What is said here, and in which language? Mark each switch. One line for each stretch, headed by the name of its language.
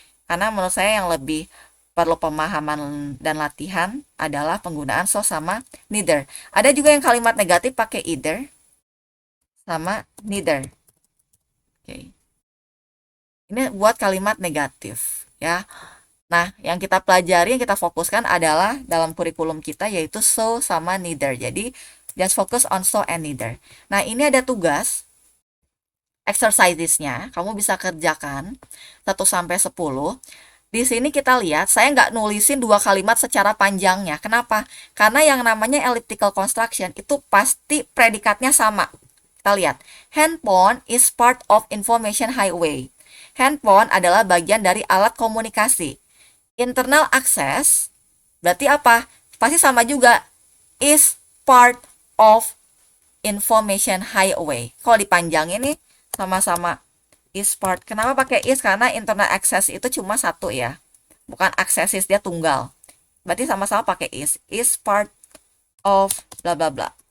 Indonesian: Karena menurut saya yang lebih perlu pemahaman dan latihan adalah penggunaan so sama neither. Ada juga yang kalimat negatif pakai either sama neither. Oke. Ini buat kalimat negatif ya. Nah, yang kita pelajari, yang kita fokuskan adalah dalam kurikulum kita yaitu so sama neither. Jadi,
English: just focus on so and neither.
Indonesian: Nah, ini ada tugas exercisesnya. Kamu bisa kerjakan 1-10. Di sini kita lihat, saya nggak nulisin dua kalimat secara panjangnya. Kenapa? Karena yang namanya elliptical construction itu pasti predikatnya sama. Kita lihat,
English: handphone is part of information highway.
Indonesian: Handphone adalah bagian dari alat komunikasi. Internal access berarti apa? Pasti sama juga.
English: Is part of information highway.
Indonesian: Kalau dipanjangin nih sama-sama is part. Kenapa pakai is? Karena internal access itu cuma satu ya. Bukan accesses, dia tunggal. Berarti sama-sama pakai is.
English: Is part of
Indonesian: bla bla bla.